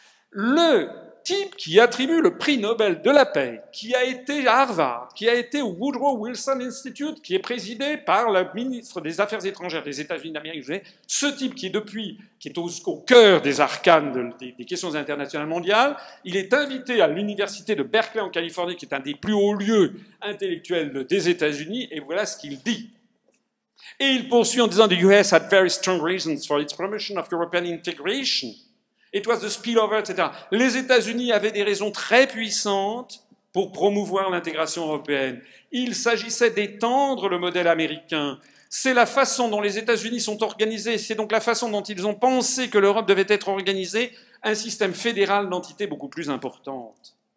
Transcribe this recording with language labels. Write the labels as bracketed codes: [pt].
[fr] Le type qui attribue le prix Nobel de la paix, qui a été à Harvard, qui a été au Woodrow Wilson Institute, qui est présidé par le ministre des Affaires étrangères des États-Unis d'Amérique, ce type qui est au cœur des arcanes des questions internationales mondiales, il est invité à l'université de Berkeley en Californie, qui est un des plus hauts lieux intellectuels des États-Unis, et voilà ce qu'il dit. Et il poursuit en disant [en] « The US had very strong reasons for its promotion of European integration. It was the spillover, etc. [fr] » Les États-Unis avaient des raisons très puissantes pour promouvoir l'intégration européenne. Il s'agissait d'étendre le modèle américain. C'est la façon dont les États-Unis sont organisés, c'est donc la façon dont ils ont pensé que l'Europe devait être organisée, un système fédéral d'entités beaucoup plus importante.